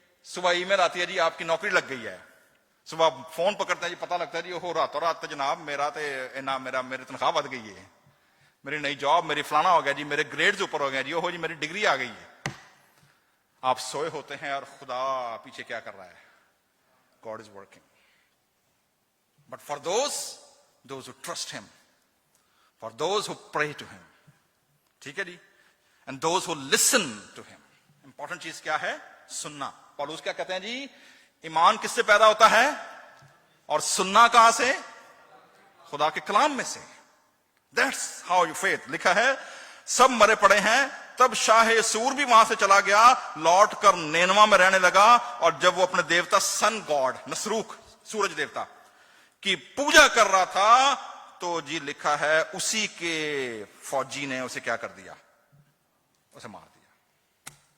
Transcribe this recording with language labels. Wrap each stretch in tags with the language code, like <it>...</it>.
<ur>صبح ای میل آتی ہے جی آپ کی نوکری لگ گئی ہے. صبح فون پکڑتے ہیں جی پتہ لگتا ہے جی وہ راتوں رات جناب میرا میری تنخواہ ود گئی ہے، میری نئی جاب، میری فلانا ہو گیا جی، میرے گریڈز اوپر ہو گیا جی، وہ جی میری ڈگری آ گئی ہے. آپ سوئے ہوتے ہیں اور خدا پیچھے کیا کر رہا ہے،</ur> <en>God is working. But for those who trust him, for those who pray to him,</en> <ur>ٹھیک ہے جی،</ur> <en>and those who listen to him.</en> <ur>Important چیز کیا ہے، سننا. پالوس کیا کہتے ہیں جی، ایمان کس سے پیدا ہوتا ہے اور سننا کہاں سے، خدا کے کلام میں سے.</ur> <en>That's how you faith.</en> <ur>لکھا ہے سب مرے پڑے ہیں. تب شاہ سور بھی وہاں سے چلا گیا، لوٹ کر نینوا میں رہنے لگا، اور جب وہ اپنے دیوتا سن گاڈ نسروک سورج دیوتا کی پوجا کر رہا تھا تو جی لکھا ہے اسی کے فوجی نے اسے کیا کر دیا، اسے مار دیا.</ur>